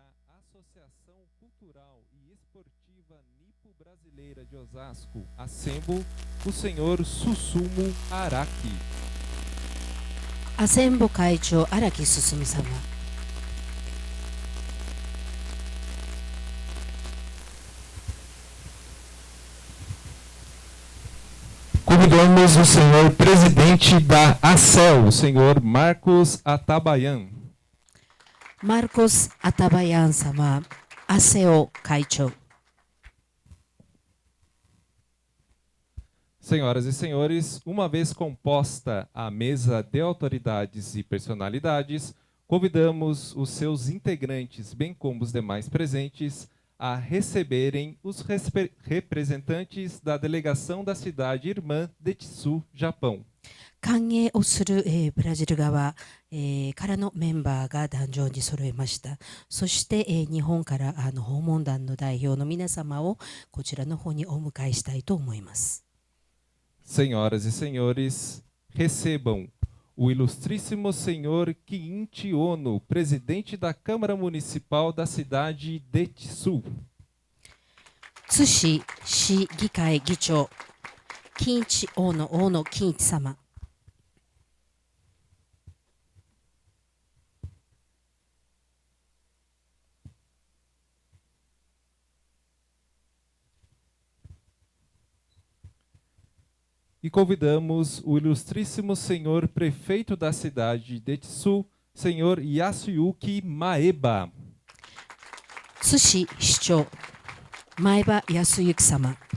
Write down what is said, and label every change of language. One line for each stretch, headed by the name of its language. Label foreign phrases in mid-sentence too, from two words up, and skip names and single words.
Portuguese: Associação Cultural e Esportiva Nipo-Brasileira de Osasco, ASEMBO, o senhor Susumu Araki.
Japanese: アセンボ会長荒木進様。
Portuguese: Convidamos o senhor presidente da ACEL, o senhor Marcos Atabayan.
Japanese: マルコス・アタバヤン様、アセオ会長。
Portuguese: Senhoras e senhores, uma vez composta a mesa de autoridades e personalidades, convidamos os seus integrantes, bem como os demais presentes, a receberem os representantes da delegação da cidade irmã de Tsu, Japão.
Japanese: 歓迎をする、ブラジル側、からのメンバーが壇上に揃えました。そして、日本から訪問団の代表の皆様をこちらの方にお迎えしたいと思います。
Portuguese: Senhoras e senhores, recebam o ilustríssimo senhor Kiinchi Ono, presidente da Câmara Municipal da cidade de Tsu.
Japanese: 津市市議会議長、金一大野金一様。
Portuguese: E convidamos o ilustríssimo senhor prefeito da cidade de Tsu, senhor Yasuyuki Maeba.
Japanese: 津市市長、前場康之様。